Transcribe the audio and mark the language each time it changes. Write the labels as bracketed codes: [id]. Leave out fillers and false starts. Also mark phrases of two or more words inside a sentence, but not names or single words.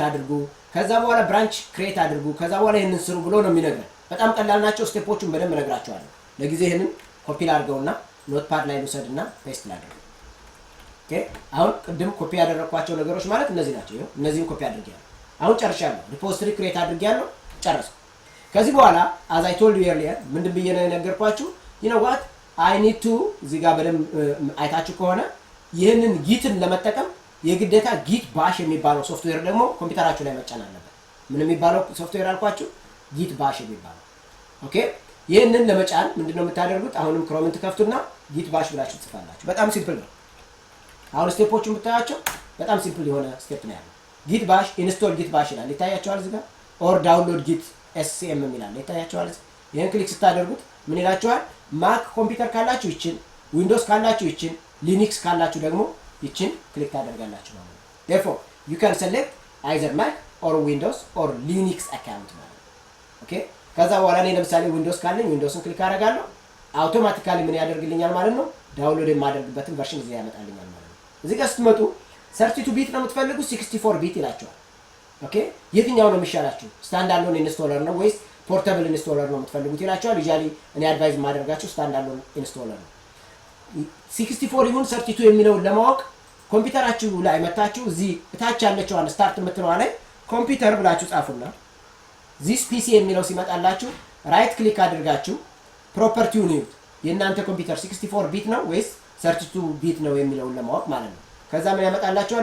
[am] አድርጉ። ከዛ በኋላ [en] branch create [am] አድርጉ። ከዛ በኋላ ይሄንን ስሩ ብሎ ነው የሚነግረን። በጣም ቀላል ናቸው። ስቴፖቹን በደንብ እነግራችኋለሁ። ለጊዜ ይሄንን ኮፒ ላድርገውና ኖትፓድ ላይ ልውሰድና ፔስት ላድርግ። ኦኬ አሁን ቅድም ኮፒ ያደረኳቸው ነገሮች ማለት እነዚህ ናቸው። ይሄው እነዚህን ኮፒ አድርጌያለሁ። አሁን ጨርሻለሁ። [en] repository create [am] አድርጌያለሁ። ጨረስኩ። ከዚህ በኋላ [en] as I told you earlier [am] ምንድን ብዬ ነው የነገርኳችሁ? [en] you know what I need to [am] እዚህ ጋር በደም አይታችሁ ከሆነ ይሄንን ጊትን ለመጠቀም የግዴታ ጊት ባሽ የሚባለው ሶፍትዌር ደግሞ ኮምፒውተራችሁ ላይ መጫን አለበት። ምን የሚባለው ሶፍትዌር አልኳችሁ? ጊት ባሽ የሚባለው። ኦኬ ይሄንን ለመጫን ምንድነው የምታደርጉት? አሁንም ክሮምን ትከፍቱና ጊት ባሽ ብላችሁ ትጽፋላችሁ። በጣም ሲምፕል ነው። አሁን ስቴፖቹን ብታያቸው በጣም ሲምፕል የሆነ ስቴፕ ነው ያለው። ጊት ባሽ ኢንስቶል ጊት ባሽ ይላል ይታያችኋል እዚህ ጋር። [en] or download Git SCM [am] ይላል ይታያችኋል። ይሄን ክሊክ ስታደርጉት ምን ይላችኋል? ማክ ኮምፒውተር ካላችሁ ይችን፣ ዊንዶውስ ካላችሁ ይችን፣ ሊነክስ ካላችሁ ደግሞ ይችን ክሊክ ታደርጋላችሁ ማለት ነው። [en] therefore you can select either mac or windows or linux account [am] ማለት ነው። ኦኬ ከዛ በኋላ እኔ ለምሳሌ ዊንዶውስ ካለኝ ዊንዶውስን ክሊክ አደርጋለሁ። አውቶማቲካሊ ምን ያደርግልኛል ማለት ነው? ዳውንሎድ የማደርግበትን ቨርሽን እዚህ ያመጣልኛል ማለት ነው። እዚህ ጋር ስትመጡ 32 ቢት ነው የምትፈልጉት 64 ቢት ይላችኋል። ኦኬ የትኛው ነው የሚሻላችሁ? [en] stand alone installer [am] ነው ወይስ [en] portable installer [am] ነው የምትፈልጉት ይላችኋል። ዩዛሊ እኔ አድቫይዝ ማደርጋችሁ ስታንዳርድ አሎን ኢንስቶለር ነው። 64 ይሁን 32 የሚለውን ለማወቅ ኮምፒውተራችሁ ላይ መታችሁ እዚህ እታች ያለችዋን ስታርት የምትለዋ ላይ ኮምፒውተር ብላችሁ ጻፉና ዚስ ፒሲ የሚለው ሲመጣላችሁ [en] right click [am] አድርጋችሁ ፕሮፐርቲውን ይዩት። የእናንተ ኮምፒውተር 64 ቢት ነው ወይስ 32 ቢት ነው የሚለውን ለማወቅ ማለት ነው። ከዛ ምን ያመጣላችኋል?